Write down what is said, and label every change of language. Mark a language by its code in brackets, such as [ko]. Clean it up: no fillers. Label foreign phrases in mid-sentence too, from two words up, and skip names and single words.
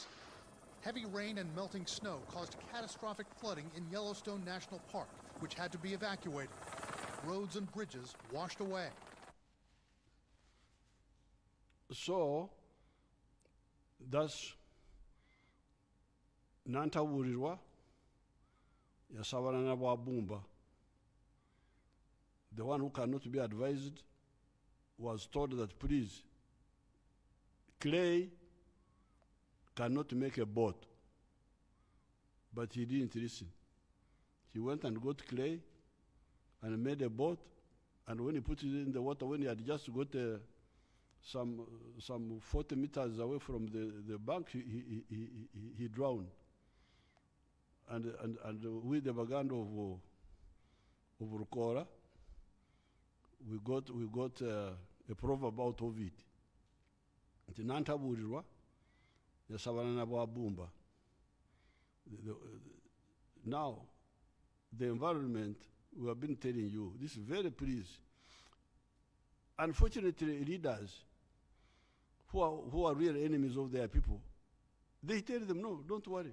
[en] Heavy rain and melting snow caused catastrophic flooding in Yellowstone National Park, which had to be evacuated. Roads and bridges washed away. So, that's [nyn] nantaburirwa yasabana n'ababumba. [en] The one who cannot be advised was told that, please, clay cannot make a boat. But he didn't listen. He went and got clay and made a boat, and when he put it in the water, when he had just got some 40 meters away from the bank, he drowned. And with the background of Rukora, we got a proverb out of it. [nyn] Nti nantaburirwa yasabana n'ababumba. [en] Now, the environment, we have been telling you, this is very pleased. Unfortunately, leaders who are real enemies of their people, they tell them, no, don't worry.